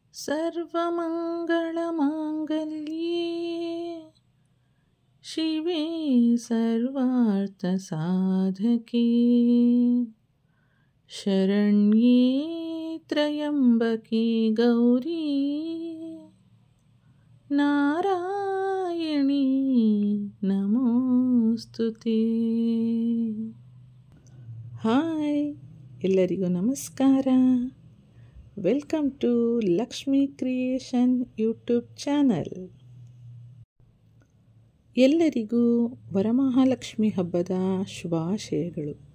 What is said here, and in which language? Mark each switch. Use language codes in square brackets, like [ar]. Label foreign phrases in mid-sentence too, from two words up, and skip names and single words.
[sa] सर्वमङ्गलमाङ्गल्ये शिवे सर्वार्थसाधके शरण्ये त्र्यम्बके गौरी नारायणी नमोस्तुते। [kn] ಹಾಯ್, ಎಲ್ಲರಿಗೂ ನಮಸ್ಕಾರ. [en] Welcome to Lakshmi Creation YouTube channel. [kn] ಎಲ್ಲರಿಗೂ ವರಮಹಾಲಕ್ಷ್ಮಿ ಹಬ್ಬದ ಶುಭಾಶಯಗಳು.